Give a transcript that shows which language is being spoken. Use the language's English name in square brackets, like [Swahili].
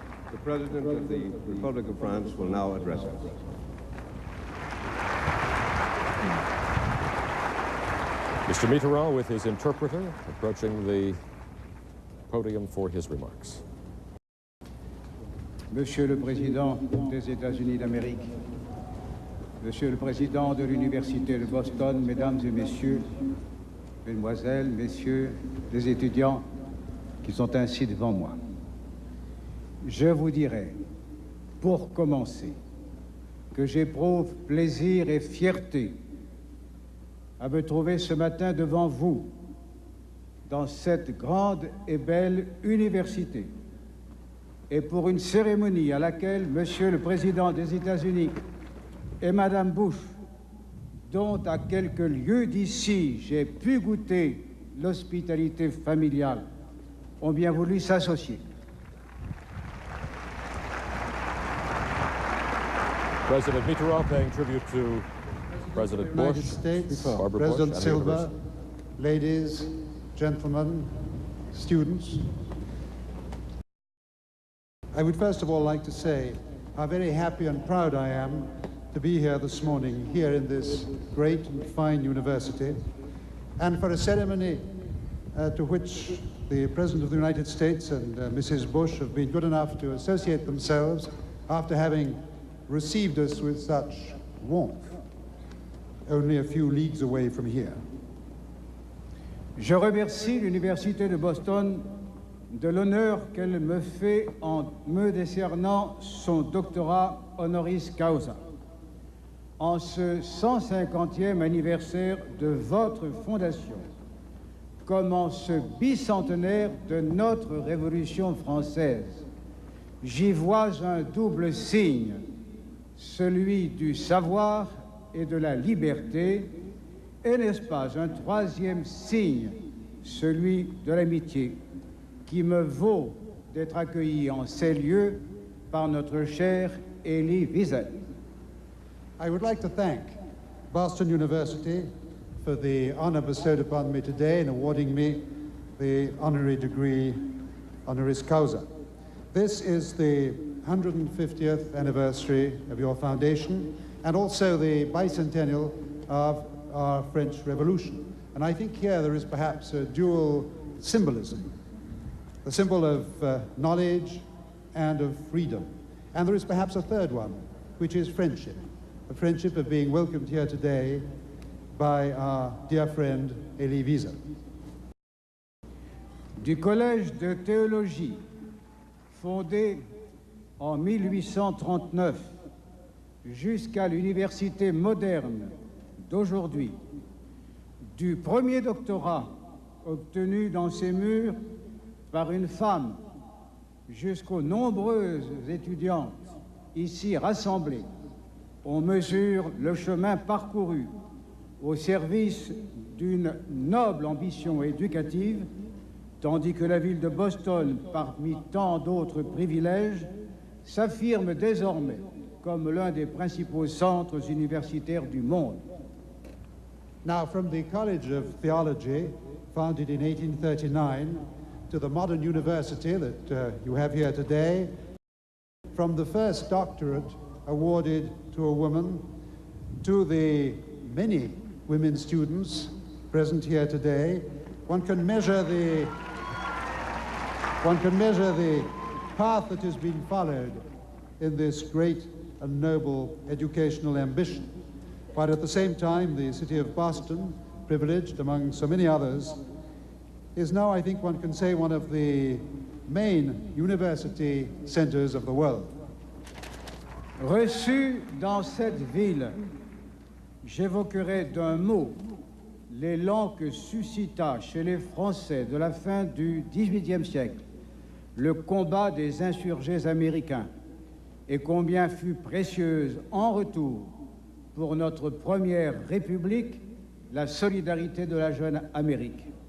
[English] The President of the Republic of France will now address us. Mr. Mitterrand, with his interpreter, approaching the podium for his remarks. [French] Monsieur le Président des États-Unis d'Amérique, Monsieur le Président de l'Université de Boston, Mesdames et Messieurs, Mesdemoiselles, Messieurs, les étudiants qui sont ainsi devant moi, je vous dirai, pour commencer, que j'éprouve plaisir et fierté à me trouver ce matin devant vous, dans cette grande et belle université, et pour une cérémonie à laquelle Monsieur le Président des États-Unis et Madame Bush, dont à quelques lieues d'ici j'ai pu goûter l'hospitalité familiale, ont bien voulu s'associer. [English] President Mitterrand paying tribute to President Bush, United States, Barbara President Bush, Silva, ladies, gentlemen, students. I would first of all like to say how very happy and proud I am to be here this morning, here in this great and fine university, and for a ceremony to which the President of the United States and Mrs. Bush have been good enough to associate themselves after having received us with such warmth, only a few leagues away from here. [French] Je remercie l'Université de Boston de l'honneur qu'elle me fait en me décernant son doctorat honoris causa. En ce 150e anniversaire de votre fondation, comme en ce bicentenaire de notre Révolution française, j'y vois un double signe, celui du savoir et de la liberté, et n'est-ce pas un troisième signe, celui de l'amitié, qui me vaut d'être accueilli en ces lieux par notre cher Elie Wiesel. [English] I would like to thank Boston University for the honor bestowed upon me today in awarding me the honorary degree honoris causa. This is the 150th anniversary of your foundation and also the bicentennial of our French Revolution. And I think here there is perhaps a dual symbolism, the symbol of knowledge and of freedom. And there is perhaps a third one, which is friendship, the friendship of being welcomed here today by our dear friend Elie Wiesel. [French] Du Collège de théologie, fondé en 1839, jusqu'à l'université moderne d'aujourd'hui, du premier doctorat obtenu dans ces murs par une femme, jusqu'aux nombreuses étudiantes ici rassemblées, on mesure le chemin parcouru au service d'une noble ambition éducative, tandis que la ville de Boston, parmi tant d'autres privilèges, s'affirme désormais comme l'un des principaux centres universitaires du monde. [English] Now, from the College of Theology, founded in 1839, to the modern university that you have here today, from the first doctorate awarded to a woman, to the many women students present here today, one can measure the path that has been followed in this great and noble educational ambition. But at the same time, the city of Boston, privileged among so many others, is now, I think one can say, one of the main university centers of the world. [French] Reçu dans cette ville, j'évoquerai d'un mot l'élan que suscita chez les Français de la fin du XVIIIe siècle le combat des insurgés américains et combien fut précieuse en retour pour notre première République la solidarité de la jeune Amérique.